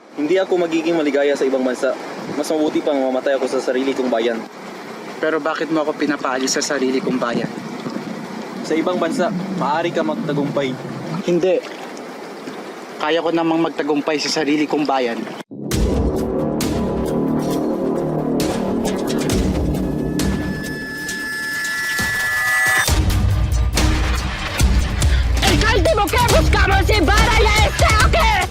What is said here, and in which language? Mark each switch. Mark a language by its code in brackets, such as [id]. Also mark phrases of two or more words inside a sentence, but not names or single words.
[tl] Hindi ako magiging maligaya sa ibang bansa. Mas mabuti pang mamatay ako sa sarili kong bayan. Pero bakit mo ako pinapaalis sa sarili kong bayan? Sa ibang bansa, maaari ka magtagumpay. Hindi. Kaya ko namang magtagumpay sa sarili kong bayan. [es] ¡El último que buscamos en Ibarra ya está aquí!